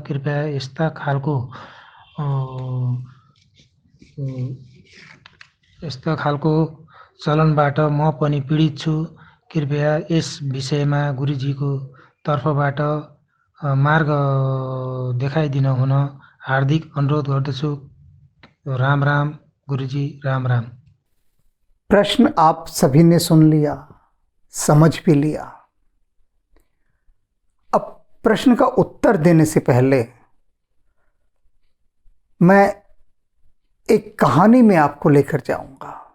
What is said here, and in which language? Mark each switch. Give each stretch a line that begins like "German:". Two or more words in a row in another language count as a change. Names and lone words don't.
Nepali: कृपया यस्ता खालको चलनबाट म पनि पीडित छु। कृपया यस विषयमा गुरुजीको तर्फबाट मार्ग देखाइदिन हुन हार्दिक अनुरोध गर्दछु। राम राम गुरुजी, राम राम।
Hindi: प्रश्न आप सभी ने सुन लिया, समझ भी लिया। अब प्रश्न का उत्तर देने से पहले मैं एक कहानी में आपको लेकर जाऊंगा।